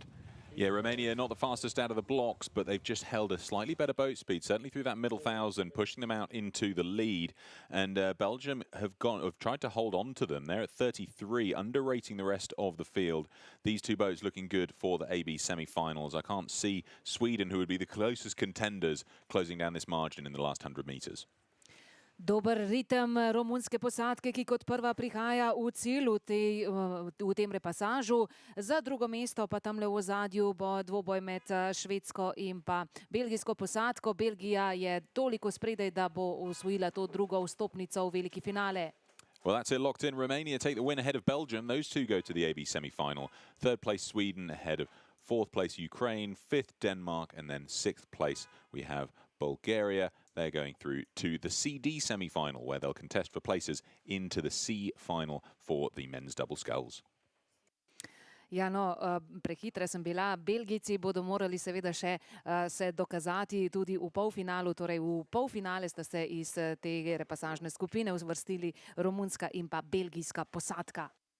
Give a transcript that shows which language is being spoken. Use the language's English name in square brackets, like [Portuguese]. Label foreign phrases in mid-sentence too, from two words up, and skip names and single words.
[English] Yeah, Romania not the fastest out of the blocks, but they've just held a slightly better boat speed, certainly through that middle 1,000, pushing them out into the lead. And Belgium have tried to hold on to them. They're at 33, underrating the rest of the field. These 2 boats looking good for the AB semi-finals. I can't see Sweden, who would be the closest contenders, closing down this margin in the last 100 meters. [Slovenian] Dober ritem romunske posadke, ki kot prva prihaja v cilj v tem repasažu. Za drugo mesto pa tamle v ozadju bo dvoboj med švedsko in pa belgijsko posadko. Belgija je toliko spredaj, da bo osvojila to drugo vstopnico v veliki finale. [English] Well, that's it, locked in. Romania take the win ahead of Belgium. Those 2 go to the AB semi-final. 3rd place Sweden ahead of 4th place Ukraine, 5th Denmark, and then 6th place we have Bulgaria. They're going through to the CD semi-final, where they'll contest for places into the C final for the men's double sculls. [Slovenian] Ja, no, prehitra sem bila. Belgijci bodo morali seveda še se dokazati tudi v polfinalu. Torej v polfinale sta se iz te repasažne skupine uvrstili romunska in pa belgijska posadka.